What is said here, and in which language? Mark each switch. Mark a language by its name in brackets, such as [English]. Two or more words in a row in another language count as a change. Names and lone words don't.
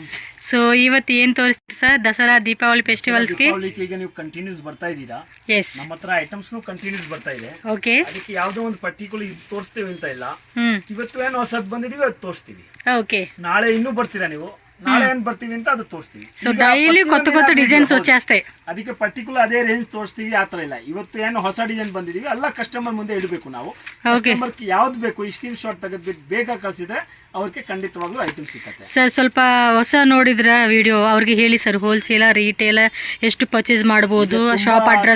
[Kannada] ಸೊ ಇವತ್ತು ಏನು ತೋರಿಸ್ತೀವಿ ಸರ್? ದಸರಾ ದೀಪಾವಳಿ ಫೆಸ್ಟಿವಲ್ಸ್ಗೆ ಈಗ ನೀವು ಕಂಟಿನ್ಯೂಸ್ ಬರ್ತಾ ಇದ್ದೀರಾ. ಎಸ್, ನಮ್ಮ ಹತ್ರ ಐಟಮ್ಸ್ ಕಂಟಿನ್ಯೂಸ್ ಬರ್ತಾ ಇದೆ. ಓಕೆ. ಅದಕ್ಕೆ ಯಾವುದೋ ಒಂದು ಪರ್ಟಿಕ್ಯುಲರ್ ಇದು ತೋರಿಸ್ತೀವಿ ಅಂತ ಇಲ್ಲ. ಇವತ್ತು ಏನು ಹೊಸದ್ ಬಂದಿದೀವಿ ಅದು ತೋರಿಸ್ತೀವಿ. ಓಕೆ. ನಾಳೆ ಇನ್ನೂ ಬರ್ತೀರಾ ನೀವು, ನಾಳೆ ಏನ್ ಬರ್ತೀವಿ ಅಂತ ಅದು ತೋರಿಸ್ತೀವಿ. [Telugu] సో డైలీ కొత్త కొత్త డిజైన్స్ వచ్చేస్తాయి. [Kannada] ಅದಕ್ಕೆ ಪರ್ಟಿಕ್ಯುಲರ್ ಅದೇ ರೇಂಜ್ ತೋರಿಸ್ತೀವಿ, ಆತರ ಇಲ್ಲ. ಇವತ್ತು ಏನು ಹೊಸ ಡಿಸೈನ್ ಬಂದಿದೀವಿ, ಎಲ್ಲ ಕಸ್ಟಮರ್ ಮುಂದೆ ಇಡಬೇಕು ನಾವು. ಕಸ್ಟಮರ್ ಯಾವ್ದು ಬೇಕು ಈ [English] screen shot [Kannada] ತೆಗೆದ್ಬಿಟ್ಟು ಬೇಗ ಕಳ್ಸಿದ್ರೆ ಅವ್ರಿಗೆ ಖಂಡಿತವಾಗ್ಲೂ ಐಟಮ್ ಸಿಗುತ್ತೆ. ಸರ್ ಸ್ವಲ್ಪ ಹೊಸ ನೋಡಿದ್ರ ವಿಡಿಯೋ ಅವ್ರಿಗೆ ಹೇಳಿ ಸರ್, [English] wholesale retail [Kannada] ಎಷ್ಟು ಪರ್ಚೇಸ್ ಮಾಡಬಹುದು, [English] shop address.